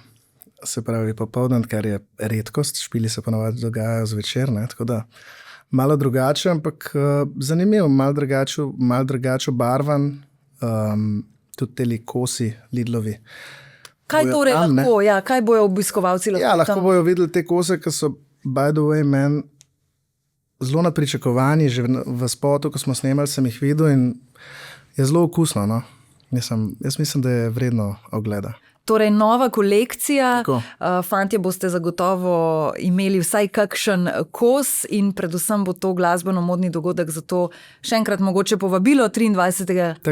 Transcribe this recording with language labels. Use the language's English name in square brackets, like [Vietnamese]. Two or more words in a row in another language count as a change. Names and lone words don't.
[Slovenian] Se pravi popoldan, kar je redkost, špili se ponavadi dogajajo zvečer, ne? Tako da malo drugače, ampak zanimivo, malo drugače obarvan, tudi teli kosi Lidlovi. Kaj torej lahko, kaj bojo obiskovalci lahko? Ja, lahko bojo videli te kose, ki so, [English] by the way, [Slovenian] meni zelo nadpričakovani, že v spotu, ko smo snemali, sem jih videl in je zelo okusno, no. Jaz mislim, da je vredno ogleda. Torej, nova kolekcija, fantje boste zagotovo imeli vsaj kakšen kos in predvsem bo to glasbeno-modni dogodek, zato še enkrat mogoče povabilo 23.